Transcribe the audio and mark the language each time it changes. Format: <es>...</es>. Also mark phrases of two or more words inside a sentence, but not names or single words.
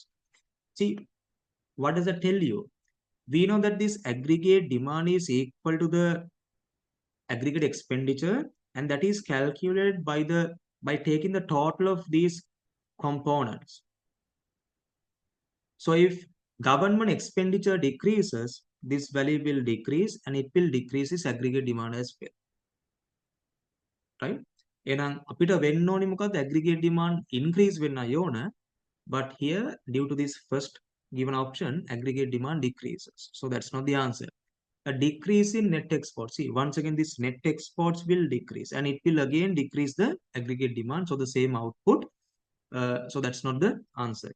<en>See, what does that tell you? We know that this aggregate demand is equal to the aggregate expenditure, and that is calculated by taking the total of these components. So if government expenditure decreases, this value will decrease and it will decrease its aggregate demand as well. Right?</en> <si>එහෙනම් අපිට වෙන්න ඕනි මොකද්ද?</si> <en>aggregate demand increase</en> <si>වෙන්න ඕන,</si> <en>but here due to this first given option, aggregate demand decreases. So that's not the answer. A decrease in net exports. See, once again, this net exports will decrease and it will again decrease the aggregate demand. So the same output. So that's not the answer.</en>